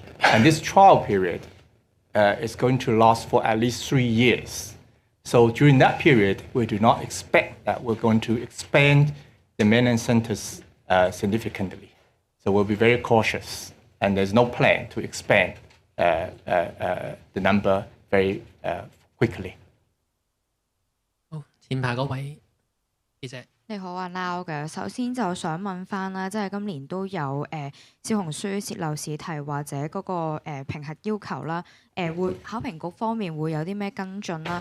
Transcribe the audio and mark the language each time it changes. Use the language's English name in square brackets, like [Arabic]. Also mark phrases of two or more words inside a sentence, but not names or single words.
[English] And this trial period is going to last for at least 3 years. So during that period, we do not expect that we're going to expand the mainland centres significantly. So we'll be very cautious, and there's no plan to expand the number very quickly. [Cantonese] 好，前排嗰位記者。你好啊，Lau 嘅。首先就想問翻啦，即係今年都有小紅書洩漏試題或者嗰個評核要求啦，會考評局方面會有啲咩跟進啦？